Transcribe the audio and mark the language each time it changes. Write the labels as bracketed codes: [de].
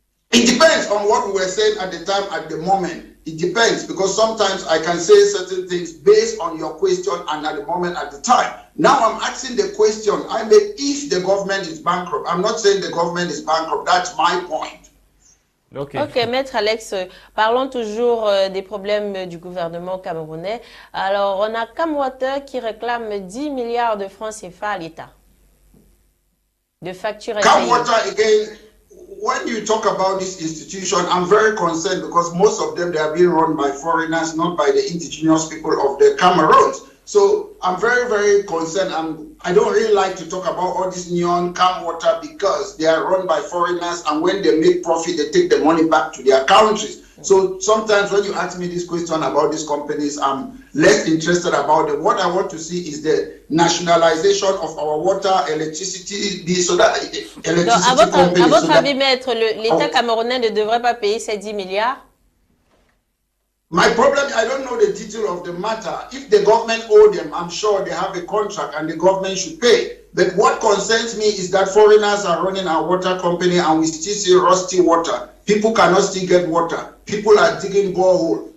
[en] It depends on what we were saying at the time, at the moment. It depends, because sometimes I can say certain things based on your question and at the moment, at the time. Now I'm asking the question, I mean, if the government is bankrupt. I'm not saying the government is bankrupt. That's my point. [fr] Ok, Maître Alex, parlons toujours des problèmes du gouvernement camerounais. Alors, on a Camwater qui réclame 10 milliards de francs CFA à l'État de factures impayées. [en] Camwater, again, when you talk about this institution, I'm very concerned because most of them, they are being run by foreigners, not by the indigenous people of the Cameroons. So I'm very, very concerned. I don't really like to talk about all this neon Camwater because they are run by foreigners, and when they make profit, they take the money back to their countries. So sometimes when you ask me this question about these companies, I'm less interested about them. What I want to see is the nationalization of our water, electricity, so that electricity [fr] Donc, à votre avis, Maître, l'État camerounais ne devrait pas payer ces 10 milliards? [en] My problem, I don't know the detail of the matter. If the government owe them, I'm sure they have a contract and the government should pay. But what concerns me is that foreigners are running our water company and we still see rusty water. People cannot still get water. People are digging borehole.